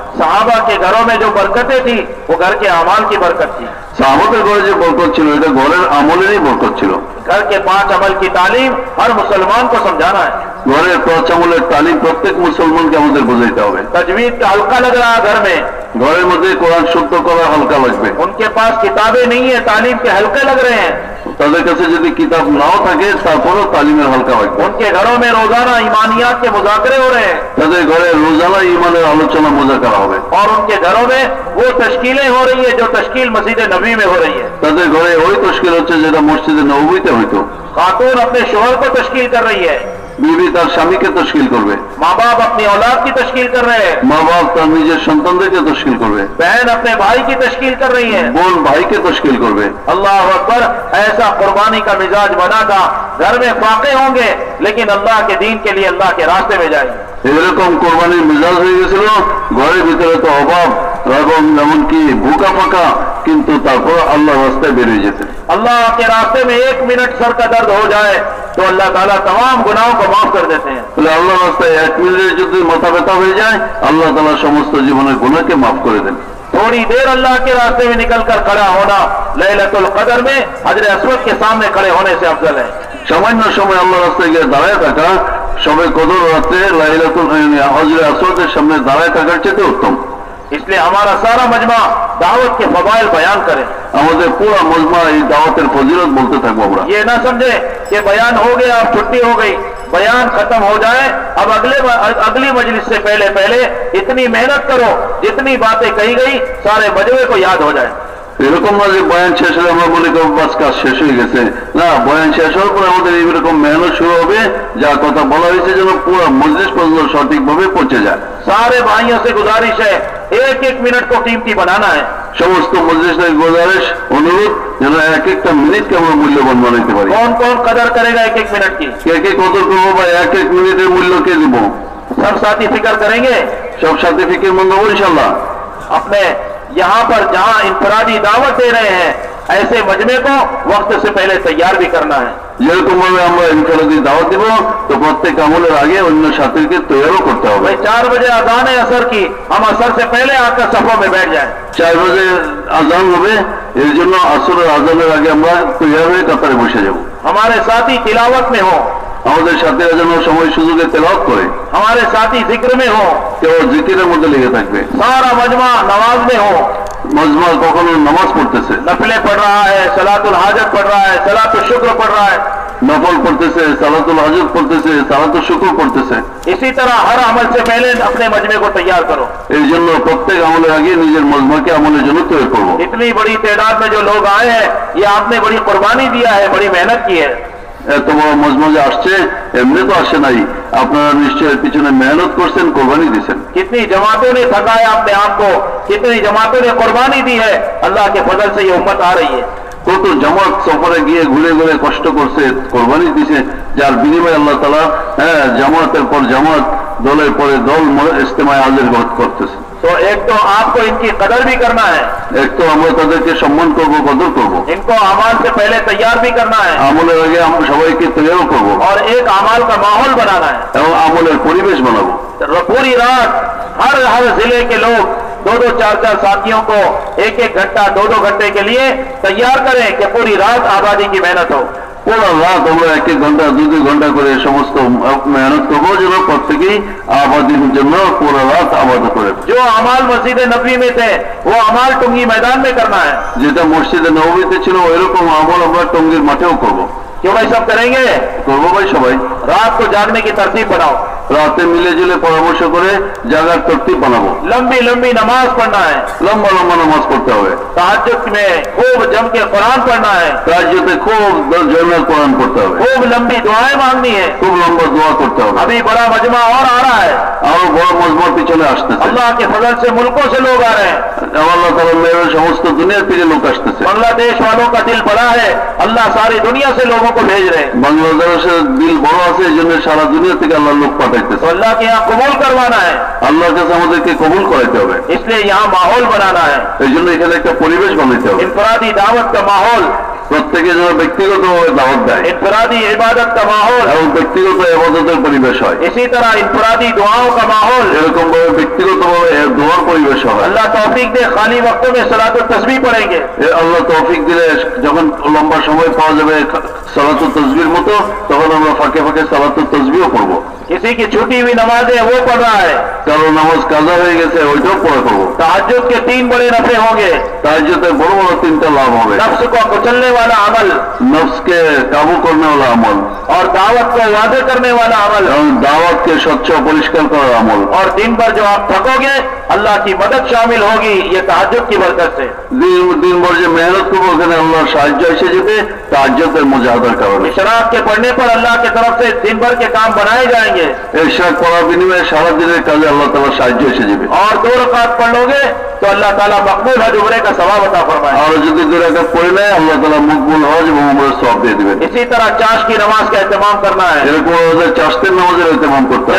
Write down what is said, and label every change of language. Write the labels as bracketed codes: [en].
[hi] सहाबा के घरों में जो बरकतें थी वो घर के अमाल की बरकत थी। [bn] সাহাবাদের ঘরে যে বরকত ছিল এটা ঘরের আমলেরই বরকত ছিল। [hi] घर के 5 अमल की तालीम हर मुसलमान को समझाना है। [bn] ঘরের 5 আমলের তালিম প্রত্যেক মুসলমানকে আমাদের বোঝাইতে হবে। [hi] तजवीद का हल्का लग रहा है घर में, [bn] ঘরের মধ্যে কোরআন শুদ্ধ করা হালকা লাগবে। [hi] उनके पास किताबें नहीं है, तालीम के हल्के लग रहे हैं। [bn] তাদের কাছে যদি কিতাব নাও থাকে তারপরও তালিমের হালকা লাগবে। [hi] उनके घरों में रोजाना ईमानियात के मुज़ाकरे हो रहे हैं [bn] তাদের ঘরে রোজানা ঈমানের আলোচনা মুযাকারা হবে। [hi] और उनके घरों में वो तश्कीलें हो रही है जो तश्कील मस्जिद नबी में हो रही है। [bn] তাদের ঘরে ওই তশকিল হচ্ছে যেটা মসজিদে নববীতে হইতো। [hi] खातून अपने शोहर को तश्कील कर रही है, [bn] বিবি তার স্বামীকে তশকিল করবে, [hi] माँ बाप अपनी औलाद की तश्कील कर रहे हैं, [bn] মা বাপ তার নিজের সন্তানদেরকে তশকিল করবে, [hi] बहन अपने भाई की तश्कील कर रही है। [bn] বোন ভাইকে তশকিল করবে। [hi] अल्लाह अकबर, ऐसा कुर्बानी का मिजाज बना था। घर में फाके होंगे लेकिन अल्लाह के दीन के लिए अल्लाह के रास्ते में जाएंगे। [bn] এরকম কোরবানির মিজাজ হয়ে গেছিল, ঘরের ভিতরে তো অভাব এবং এমনকি ভুকা ফাঁকা, কিন্তু তারপর আল্লাহ রাস্তায় বেরিয়ে যেতে। [hi] अल्लाह के रास्ते में 1 मिनट सर का दर्द हो जाए तो अल्लाह ताला तमाम गुनाहों को माफ कर देते हैं। [bn] তাহলে আল্লাহ রাস্তায় 1 মিনিটের যদি মাথা ব্যথা হয়ে যায় আল্লাহ তাআলা সমস্ত জীবনের গুনাহকে মাফ করে দেন। [hi] थोड़ी देर अल्लाह के रास्ते में निकलकर खड़ा होना लैलतुल कदर में हजर असवद के सामने खड़े होने से अफजल है। [bn] সামান্য সময় আল্লাহ রাস্তায় গিয়ে দাঁড়ায় থাকা সবে কদর রাতে লাইলাতুল হজরে আসওয়াদের সামনে দাঁড়ায় থাকার চেয়ে উত্তম। [hi] इसलिए हमारा सारा मजमा दावत के फवाइल बयान करे। [bn] আমাদের পুরো মজমা এই দাওয়াতের ফজিলত বলতে থাকবো আমরা। [hi] ये ना समझे कि बयान हो गया अब छुट्टी हो गई, बयान खत्म हो जाए अब अगली मजलिस से पहले इतनी मेहनत करो जितनी बातें कही गई सारे मजमे को याद हो जाए। [bn] এরকম না যে বয়ান শেষ হলে আমরা বলি বাস কাজ শেষ হয়ে গেছে, না, বয়ান শেষ হওয়ার পর আমাদের এইরকম মেহনত শুরু হবে যা কথা বলা হয়েছে যেন পুরো মজলিস পর্যন্ত সঠিকভাবে পৌঁছে যায়। [hi] सारे भाइयों से गुजारिश है 1-1 मिनट को कीमती बनाना है। [bn] সমস্ত মজলিসের গুজারিশ অনুরোধ যেন এক একটা মিনিটকে আমরা মূল্যবান বানাইতে পারি। [hi] कौन कौन कदर करेगा 1-1 मिनट की? [bn] কে কে কদর করবো বা এক এক মিনিটের মূল্য কে দিব? [hi] सब साथी फिक्र करेंगे। [bn] সব সাথে ফিকির মন্দ হবো ইনশাল্লাহ। [hi] अपने यहाँ पर जहाँ इंफरादी दावत दे रहे हैं ऐसे मजमे को वक्त से पहले तैयार भी करना है। [bn] যেরকম ভাবে আমরা ইনফরাদি দাওয়াত দিব তো প্রত্যেক আমলের আগে অন্য সাথীকে তৈরিও করতে হবে। [hi] भाई 4 बजे अजान है असर की, हम असर से पहले आकर सफों में बैठ जाएं। [bn] 4 বাজে আজান হবে, এর জন্য আসরের আজানের আগে আমরা তৈরি হয়ে কাতারে বসে যাব। [hi] हमारे साथी तिलावत में हो, [bn] আমাদের সাথীরা যেন সময় সুযোগে তেলাওয়াত করে, [hi] हमारे साथी जिक्र में हो, [bn] কেউ জিকিরের মধ্যে লেগে থাকবে। [hi] सारा मजमा नमाज में हो, [bn] মজমা কখনো নামাজ পড়তেছে, [hi] नफले पढ़ रहा है, सलातुल हाजत पढ़ रहा है, सलातुल शुक्र पढ़ रहा है, [bn] নফল পড়তেছে, সালাতুল হাজত পড়তেছে, সালাতুল শুকর পড়তেছে। [hi] इसी तरह हर अमल से पहले अपने मजमे को तैयार करो। [bn] এই জন্য প্রত্যেক আমলের আগে নিজের মজমাকে আমলের জন্য তৈরি করবো। [hi] इतनी बड़ी तादाद में जो लोग आए हैं ये आपने बड़ी कुर्बानी दिया है, बड़ी मेहनत की है। [bn] এত বড় মজমা যে আসছে এমনি তো আসে নাই, আপনারা নিশ্চয় পিছনে মেহনত করছেন, কোরবানি দিচ্ছেন। [hi] कितनी जमातों ने थकाया अपने आप को, कितनी जमातों ने कुर्बानी दी है, अल्लाह के फजल से ये उम्मत आ रही है। [bn] কত জামাত সফরে গিয়ে ঘুরে ঘুরে কষ্ট করছে, কোরবানি দিছে, যার বিনিময়ে আল্লাহ তাআলা জামাতের পর জামাত, দলের পরে দল ইজতেমায় হাজির করতেছে। [hi] तो एक तो आपको इनकी कदर भी करना है, [bn] এক তো আমরা তাদেরকে সম্মান করবো, কদর করবো, [hi] इनको अमाल से पहले तैयार भी करना है [bn] আমলের আগে আমরা সবাইকে তৈরি করবো [hi] और एक अमाल का माहौल बनाना है। [bn] এবং আমলের পরিবেশ বানাবো। [hi] पूरी रात हर जिले के लोग 2-2, 4-4 साथियों को 1-1 घंटा 2-2 घंटे के लिए तैयार करें कि पूरी रात आबादी की मेहनत हो। [bn] পুরো রাত আমরা 1-1 ঘন্টা 2-2 ঘন্টা করে সমস্ত মেহনত করবো যেন প্রত্যেকেই আবাদির জন্য পুরো রাত আবাদ করে। [hi] जो अमाल मस्जिद नबी में थे वो अमाल टुंगी मैदान में करना है। [bn] যেটা মসজিদে নববীতে ছিল ওইরকম আমল আমরা টঙ্গীর মাঠেও করবো। [hi] क्यों भाई सब करेंगे? [bn] করবো ভাই সবাই। [hi] रात को जागने की तरतीब बनाओ, [bn] রাতে [hi] মিলে जुले [bn] পরামর্শ করে জাগার তরতিব বানাবো। [hi] लंबी लंबी नमाज पढ़ना है, [bn] লম্বা লম্বা নামাজ পড়তে হবে। [hi] तहज्जुद में खूब जम के कुरान पढ़ना है, [bn] রাজ্যতে খুব জয়নাল কোরআন পড়তে হবে, [hi] खूब लंबी दुआएं मांगनी है। [bn] খুব লম্বা দোয়া করতে হবে। [hi] अभी बड़ा मजमा और आ रहा है, [bn] আরো বড় মজমার পিছনে আসতেছে। [hi] अल्लाह के फजल से मुल्कों से लोग आ रहे हैं। [bn] আল্লাহ তাআলা মেয়ের সমস্ত দুনিয়া থেকে লোক আসতেছে। [hi] बांग्लादेश वालों का दिल बड़ा है, अल्लाह सारी दुनिया से लोगों को भेज रहे हैं। [bn] বাংলাদেশের দিল বড় আছে, এই জন্য সারা দুনিয়া থেকে আল্লাহ লোক পাঠাইতেছে। [hi] तो अल्लाह के यहाँ कबूल करवाना है, [bn] আল্লাহর কাছে আমাদেরকে কবুল করাইতে হবে। [hi] इसलिए यहाँ माहौल बनाना है, [bn] এই জন্য এখানে একটা পরিবেশ বানাইতে হবে। [hi] इनफरादी दावत का माहौल, [bn] প্রত্যেকে যেন ব্যক্তিগতভাবে দাওয়াত দেয় [hi] इनफरादी इबादत का माहौल, [bn] এবং ব্যক্তিগত ইবাদতের পরিবেশ হয়। [hi] इसी तरह इनफरादी दुआओं का माहौल। [bn] এরকম ভাবে ব্যক্তিগতভাবে দোয়ার পরিবেশ হয়। [hi] अल्लाह तौफीक दे, खाली वक्तों में सलातुत तस्बीह पढ़ेंगे। [bn] আল্লাহ তৌফিক দিলে যখন লম্বা সময় পাওয়া যাবে সালাতুত তাসবিহর মতো, তখন আমরা ফাঁকে ফাঁকে সালাতুত তাসবিহও পড়বো। [hi] किसी की छूटी हुई नमाज है वो पढ़ रहा है, [bn] কারো নামাজ কাজা হয়ে গেছে ওইটাও পড়া করবো। [hi] तहज्जुद के 3 बड़े नफे होंगे। [bn] তাহাজ্জুদের বড় বড় 3টা লাভ হবে। [hi] नफ्स को कुचलने वाला अमल, [bn] নফসকে কাবু [hi] করনে वाला [bn] আমল, [hi] और दावत को वादे करने वाला अमल, [bn] এবং দাওয়াতকে স্বচ্ছ পরিষ্কার করার আমল। [hi] और दिन भर जो आप थकोगे अल्लाह की मदद शामिल होगी ये तहज्जुद की बरकत से। [bn] দিনভর যে মেহনত করবো ওখানে আল্লাহর সাহায্য এসে যাবে তাহাজ্জুদের মুজাহাদার কারণে। [hi] इशराक के पढ़ने पर अल्लाह की तरफ से दिन भर के काम बनाए जाएंगे, [bn] ইশরাক পড়ার বিনিময়ে সারা দিনের কাজে আল্লাহ তাআলার সাহায্য এসে যাবে। [hi] और 2 रकात पढ़ लोगे तो अल्लाह ताला मकबूल हज उम्रे का सवाब अता फरमाए। [bn] আর যদি 2 রাকাত পড়ে নেয় আল্লাহ তাআলা মকবুল হজ এবং উমরার সওয়াব দিয়ে দিবেন। [hi] इसी तरह चाश की नमाज का एहतमाम करना है, [bn] এরকম আমাদের চাশতের নামাজের ইহতিমাম করতে হবে।